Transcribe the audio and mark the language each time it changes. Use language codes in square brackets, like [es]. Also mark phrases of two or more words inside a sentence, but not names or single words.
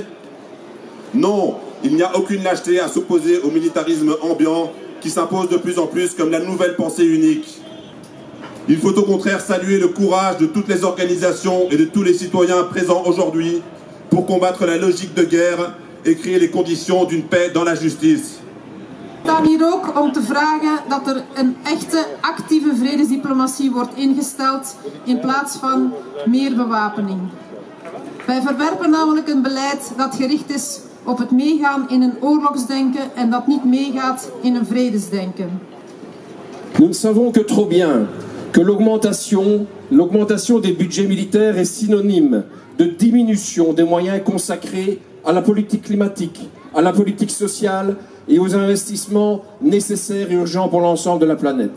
[fr] Non, il n'y a aucune lâcheté à s'opposer au militarisme ambiant qui s'impose de plus en plus comme la nouvelle pensée unique. Il faut au contraire saluer le courage de toutes les organisations et de tous les citoyens présents aujourd'hui pour combattre la logique de guerre et créer les conditions d'une paix dans la justice. [nl] We staan hier ook om te vragen dat er een echte actieve vredesdiplomatie wordt ingesteld in plaats van meer bewapening. Wij verwerpen namelijk een beleid dat gericht is op het meegaan in een oorlogsdenken en dat niet meegaat in een vredesdenken. [fr] Nous ne savons que trop bien que l'augmentation des budgets militaires est synonyme de diminution des moyens consacrés à la politique climatique, à la politique sociale et aux investissements nécessaires et urgents pour l'ensemble de la planète.